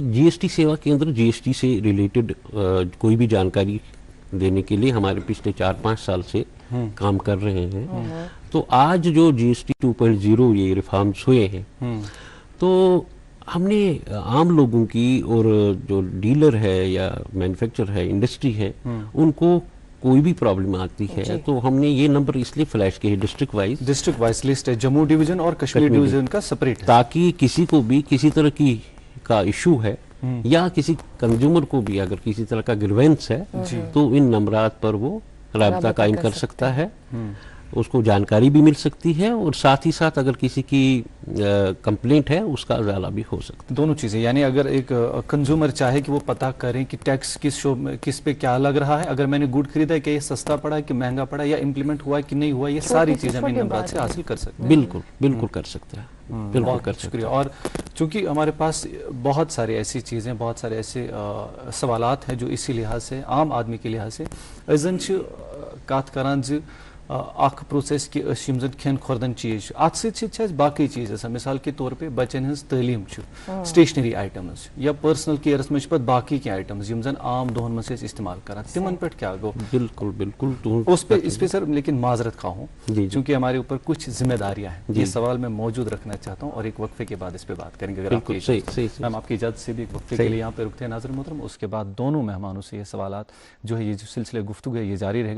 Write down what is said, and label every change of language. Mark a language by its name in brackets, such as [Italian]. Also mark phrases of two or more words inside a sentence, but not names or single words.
[Urdu] GST سیوا کیندر GST سے ریلیٹڈ کوئی بھی جانکاری دینے کے لیے ہمارے پچھلے 4-5 سال سے کام کر رہے ہیں تو آج جو GST 2.0 یہ ریفارمز ہوئے ہیں تو ہم نے عام لوگوں کی اور جو ڈیلر ہے یا مینوفیکچر ہے انڈسٹری ہے ان کو کوئی بھی پرابلم آتی ہے تو ہم نے یہ نمبر اس لیے فلیش کیے [English] district wise [Urdu] لسٹ ہے جموں ڈویژن اور کشمیر ڈویژن کا سپریٹ تاکہ کسی کو بھی کسی طرح کی کا ایشو ہے یا کسی کنزیومر کو بھی اگر کسی طرح کا گریوینس ہے تو ان نمبرات پر وہ رابطہ قائم کر سکتا ہے اس کو جانکاری بھی مل سکتی ہے اور ساتھ ہی ساتھ اگر کسی کی کمپلینٹ ہے اس کا ازالہ بھی ہو سکتا ہے. دونوں چیزیں، یعنی اگر ایک کنزیومر چاہے کہ وہ پتہ کریں کہ ٹیکس کس پہ کیا لگ رہا ہے، اگر میں نے گڈ خریدا ہے کہ یہ سستا پڑا ہے کہ مہنگا پڑا ہے یا امپلیمنٹ ہوا ہے کہ نہیں ہوا، یہ ساری چیزیں ہم ان نمبرات سے حاصل کر سکتے ہیں. بالکل بالکل کر سکتے ہیں، بالکل बहुत کر سکتے شکریہ۔ اور چونکہ ہمارے پاس بہت ساری ایسی چیزیں، بہت سارے ایسے سوالات ہیں جو اسی لحاظ سے عام آدمی کے لحاظ سے [Kashmiri] अजन कत करान ज अख प्रोसेस कि यम जन खेन खुर्दन चीज अत सत बाकी चीज [Urdu] مثال کے طور پہ [Kashmiri] बच्चन हज तालीम [English] stationery items [Kashmiri] या पर्सनल केयरस में बाकी की आइटम्स यम जन आम दोहन में इस्तेमाल करान तिमन पे क्या गो। [Urdu] بالکل بالکل اس پہ اس پہ سر لیکن معذرت خواہ ہوں چونکہ ہمارے اوپر کچھ ذمہ داریاں ہیں، یہ سوال میں موجود رکھنا چاہتا ہوں اور ایک وقفے کے بعد اس پہ بات کریں گے. اگر آپ کی میم آپ کی اجازت سے بھی ایک وقفے کے لیے یہاں پہ رکتے ہیں ناظرین محترم، اس کے بعد دونوں مہمانوں سے یہ سوالات جو ہے، یہ جو سلسلہ گفتگو ہے یہ جاری رہے گا.